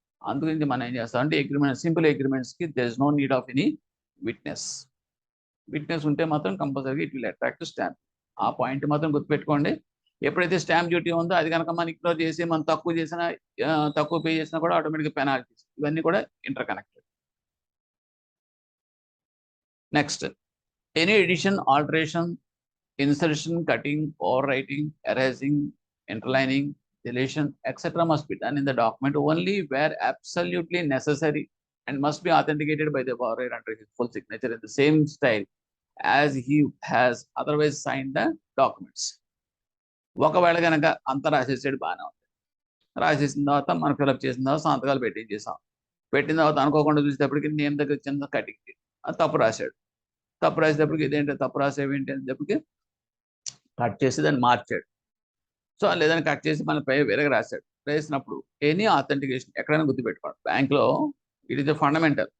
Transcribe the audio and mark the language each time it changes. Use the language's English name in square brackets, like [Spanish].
[Telugu] అందుగురించి మనం ఏం చేస్తాం అంటే [English] Agreement, simple అగ్రిమెంట్స్కి there is no need of any witness. [Telugu] Witness ఉంటే మాత్రం కంపల్సరీగా [English] It will attract stamp. [Telugu] ఆ పాయింట్ మాత్రం గుర్తుపెట్టుకోండి. ఎప్పుడైతే స్టాంప్ డ్యూటీ ఉందో అది కనుక మనం ఇగ్నోర్ చేసి మనం తక్కువ పే చేసినా కూడా ఆటోమేటిక్గా పెనాల్టీస్, ఇవన్నీ కూడా inter connected. [English] Next, any edition, alteration, insertion, cutting, overwriting, erasing, interlining, deletion, etc. must be done in the document only where absolutely necessary and must be authenticated by the borrower under his full signature in the same style as he has otherwise signed the documents. [Telugu] ఒకవేళ కనుక అంతా రాసేసాడు, బాగానే ఉంది. రాసేసిన తర్వాత మనం fill up చేసిన తర్వాత సంతకాలు పెట్టించేసాం. పెట్టిన తర్వాత అనుకోకుండా చూసేటప్పటికి నేమ్ దగ్గర చిన్న కటింగ్ అది తప్పు రాశాడు. తప్పు రాసేటప్పటికి ఇదేంటి తప్పు రాసేవేంటి అనేటప్పటికి కట్ చేసి దాన్ని మార్చాడు. సో లేదని కట్ చేసి మన పై వేరేగా రాశాడు. రాసినప్పుడు ఎనీ ఆథెంటికేషన్ ఎక్కడైనా గుర్తుపెట్టుకోండి, బ్యాంక్లో [English] It is the fundamental.